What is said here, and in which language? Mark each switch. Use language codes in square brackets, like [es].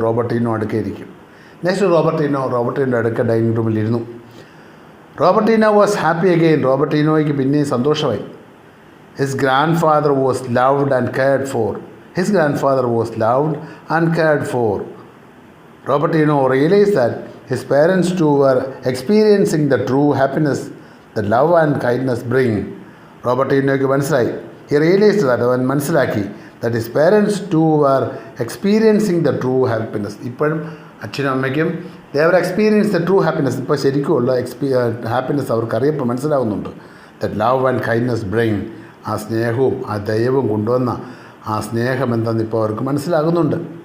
[ml] റോബർട്ടീനോ അടുക്കയിരിക്കും. Next റോബർട്ടീനോ അടുക്ക dining റൂമിലിരുന്നു. [en] Robertino was happy again, [ml] റോബർട്ടീനോയ്ക്ക് പിന്നെയും സന്തോഷമായി. [en] His grandfather was loved and cared for, his grandfather was loved and cared for. Robertino realized that his parents too were experiencing the true happiness that love and kindness bring. [ml] റോബർട്ടീനോയ്ക്ക് മനസ്സിലായി, [en] he realized that, [ml] അവൻ മനസ്സിലാക്കി, [en] that his parents too were experiencing the true happiness. [ml] ഇപ്പോഴും അച്ഛനും അമ്മയ്ക്കും [en] they were experiencing the true happiness, [ml] ഇപ്പോൾ ശരിക്കുമുള്ള happiness അവർക്ക് മനസ്സിലാവുന്നുണ്ട്. [en] that love and kindness bring, [ml] ആ സ്നേഹവും ആ ദയവും കൊണ്ടുവന്ന ആ സ്നേഹം എന്താണെന്ന് ഇപ്പോൾ അവർക്ക് മനസ്സിലാകുന്നുണ്ട്.